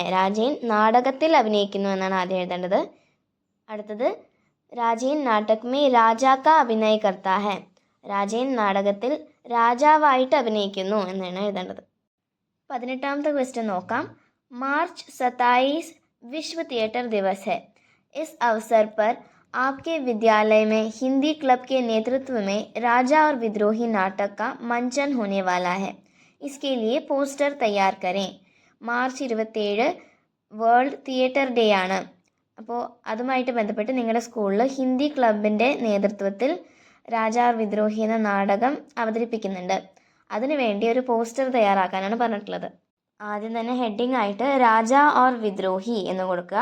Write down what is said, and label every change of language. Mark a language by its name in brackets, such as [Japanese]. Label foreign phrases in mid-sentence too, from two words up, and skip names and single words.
[Malayalam] രാജേൻ നാടകത്തിൽ അഭിനയിക്കുന്നു എന്നാണ് ആദ്യം എഴുതേണ്ടത്. അടുത്തത് [Hindi] राजेन नाटक में राजा का अभिनय करता है. [Malayalam] രാജേൻ നാടകത്തിൽ രാജാവായിട്ട് അഭിനയിക്കുന്നു എന്നാണ് എഴുതേണ്ടത്. 18ാമത്തെ ക്വസ്റ്റ്യൻ നോക്കാം. മാർച്ച് 27 [Hindi] विश्व थिएटर दिवस है. इस अवसर पर आपके विद्यालय में हिंदी क्लब के नेतृत्व में राजा और विद्रोही नाटक का मंचन होने वाला है. इसके लिए पोस्टर तैयार करें. [Malayalam] മാർച്ച് 27 വേൾഡ് തിയേറ്റർ ഡേ ആണ്. അപ്പോൾ അതുമായിട്ട് ബന്ധപ്പെട്ട് നിങ്ങളുടെ സ്കൂളിൽ ഹിന്ദി ക്ലബിൻ്റെ നേതൃത്വത്തിൽ രാജാ और വിദ്രോഹി എന്ന നാടകം അവതരിപ്പിക്കുന്നുണ്ട്. അതിനുവേണ്ടി ഒരു പോസ്റ്റർ തയ്യാറാക്കാനാണ് പറഞ്ഞിട്ടുള്ളത്. ആദ്യം തന്നെ ഹെഡിങ് ആയിട്ട് രാജാ और വിദ്രോഹി എന്ന് കൊടുക്കുക.